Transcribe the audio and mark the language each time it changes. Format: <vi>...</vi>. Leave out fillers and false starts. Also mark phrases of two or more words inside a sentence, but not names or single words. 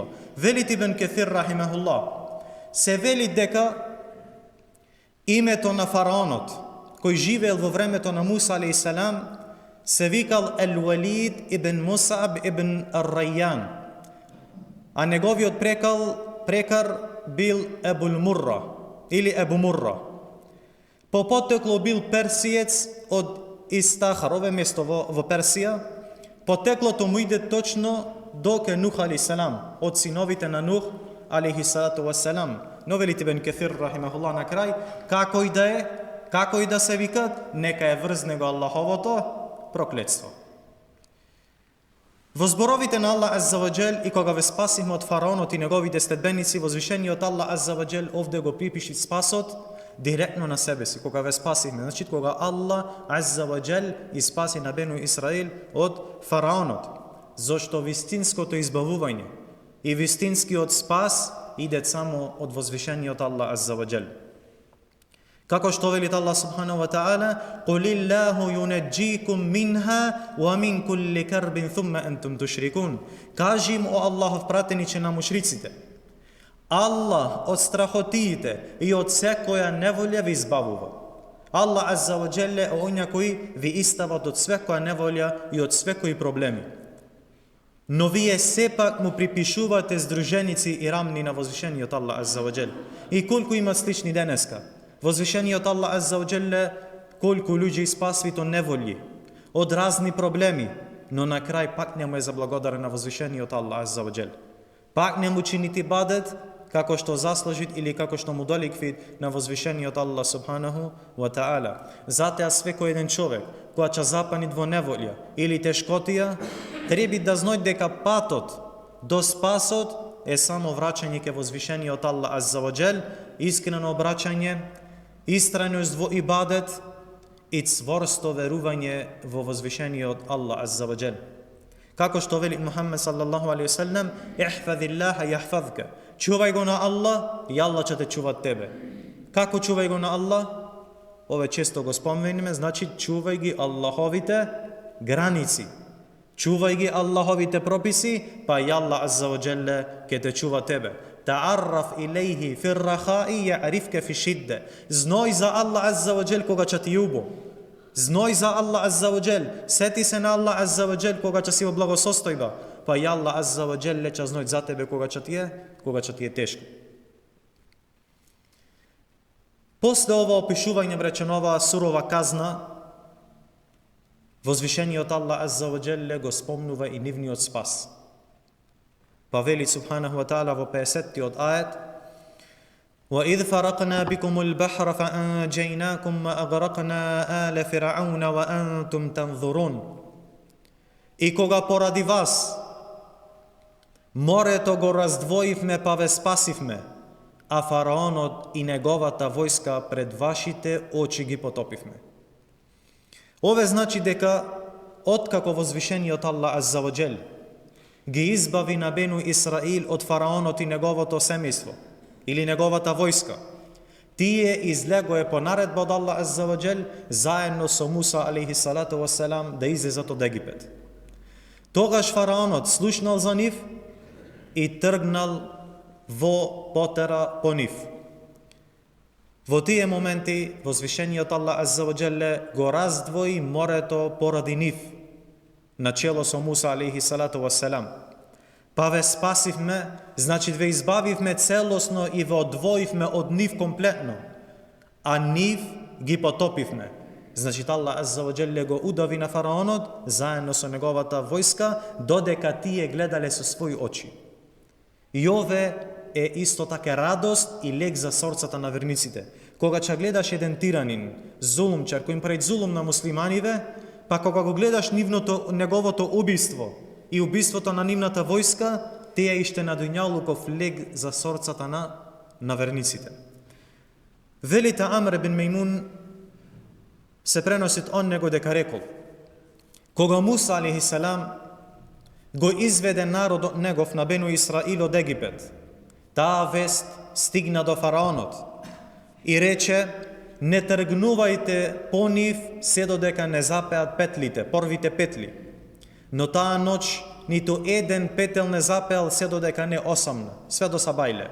<mk>Вели Ибн Кесир рахимахуллах, се вели дека името на фараонот, кој живеел во времето на Муса алейхиселам, се викал Ел-Валид ибн Мусаб ибн Ар-Рајјан, а неговиот прекар бил Ебул Мурра или Ебу Мурра. По потекло бил персиец од Истахар, ове место во Персија. Потеклото му иде точно до Нух алейхиселам, од синовите на Нух</mk> <ar>عليه الصلاة والسلام.</ar> <mk>Но вели Ибн Кесир рахимахуллах на крај, како и да се викат, нека е врз него Аллаховото проклетство. Во зборовите на Аллах</mk> <ar>عز وجل</ar> <mk>и кога ве спасихме од фараонот и неговите следбеници, возвишениот Аллах</mk> <ar>عز وجل</ar> <mk>овде го припиши спасот директно на себе си, кога ве спасихме. Значи, кога Аллах</mk> <ar>عز وجل</ar> <mk>и спаси на Бену Исраил од фараонот, зашто вистинското избавување и вистинскиот спас иде само од возвишениот Аллах азза ва џел. Како што велит Аллах</mk> <ar>سبحانه وتعالى, "قل الله ينجيكم منها ومن كل كرب ثم أنتم تشركون."</ar> <mk>Кажи им, о Аллахов пратениче на мушриците, Аллах од страхотиите и од секоја неволја ви избавува. Аллах</mk> <ar>عز وجل</ar> <mk>е оној кој ви истават од секоја неволја и од секои проблеми. Но вие сепак му припишувате здруженици и рамни на возвишениот Аллах</mk> <ar>عز وجل.</ar> <mk>И колку има слични денеска, возвишениот Аллах</mk> <ar>عز وجل</ar> <mk>колку луѓе испасви од неволји, од разни проблеми, но на крај пак не му е заблагодарен на возвишениот Аллах</mk> <ar>عز وجل.</ar> <mk>Пак не му чинити бадет како што заслужит или како што му доликви на возвишениот Аллах</mk> <ar>سبحانه وتعالى.</ar> <mk>Затоа секој еден човек која ќе запанит во неволја или тешкотија, треба да знае дека патот до спасот е само враќање ке возвишениот Аллах</mk> <ar>عز وجل,</ar> <mk>искрено обраќање, истрајност во ибадет и цврсто верување во возвишениот Аллах</mk> <ar>عز وجل.</ar> <mk>Како што вели Мухаммед</mk> <ar>صلى الله عليه وسلم, "احفظ الله يحفظك",</ar> <mk>Чувај го на Аллах и Аллах ќе те чува тебе. Како чувај го на Аллах? Ове често го спомнеме, значи чувај ги Аллаховите граници. Чувај ги Аллаховите прописи, па и Аллах</mk> <ar>عز وجل</ar> <mk>ќе те чува тебе.</mk> <ar>تعرف إليه في الرخاء يعرفك في الشدة.</ar> <mk>Зној за Аллах</mk> <ar>عز وجل</ar> <mk>кога ќе ти јубо. Зној за Аллах</mk> <ar>عز وجل.</ar> <mk>Сети се на Аллах</mk> <ar>عز وجل</ar> <mk>кога ќе си во благосостојба. Па и Аллах</mk> <ar>عز وجل</ar> <mk>ќе зној за тебе кога ќе ти е тешко. После ова опишување, бречен, оваа сурова казна, возвишениот Аллах</mk> <ar>عز وجل</ar> <mk>го спомнува и нивниот спас. Па вели</mk> <ar>سبحانه وتعالى</ar> <mk>во 50-тиот ајет:</mk> <ar>وَإِذْ فَرَقْنَا بِكُمُ الْبَحْرَ فَأَنْجَيْنَاكُمْ وَأَغْرَقْنَا آلَ فِرْعَوْنَ وَأَنْتُمْ تَنْظُرُونَ.</ar> <mk>И кога поради вас морето го раздвоивме па ве спасивме, а фараонот и неговата војска пред вашите очи ги потопивме. Ове значи дека откако возвишениот Аллах</mk> <ar>عز وجل</ar> <mk>ги избави на Бену Исраил од фараонот и неговото семејство или неговата војска, тие излегое по наредба од Аллах</mk> <ar>عز وجل</ar> <mk>заедно со Муса</mk> <ar>عليه الصلاة والسلام</ar> <mk>да излезат од Египет. Тогаш фараонот слушнал за нив и тргнал во потера по нив. Во тие моменти возвишениот Аллах</mk> <ar>عز وجل</ar> <mk>го раздвои морето поради нив, начело со Муса</mk> <ar>عليه الصلاة والسلام.</ar> <mk>Па ве спасивме, значи ве избавивме целосно и ве одвоивме од нив комплетно, а нив ги потопивме. Значи Аллах</mk> <ar>عز وجل</ar> <mk>го удави на фараонот заедно со неговата војска, додека тие гледале со своји очи. И ове е исто така радост и лек за сорцата на верниците. Кога ќе гледаш еден тиранин, зулумчар, кој им прави зулум на муслиманиве, па кога го гледаш неговото убиство и убиството на нивната војска, тие иште на дуњалуков лек за сорцата на верниците. Велите Амр бин Мејмун се преносит он него дека рекол: кога Муса</mk> <ar>عليه السلام</ar> <mk>го изведе народот негов на Бену Исраил од Египет, таа вест стигна до фараонот и рече: не тргнувајте по нив се додека не запеат петлите, првите петли. Но таа ноќ ниту еден петел не запеал се додека не осамна, све до сабајле.</mk>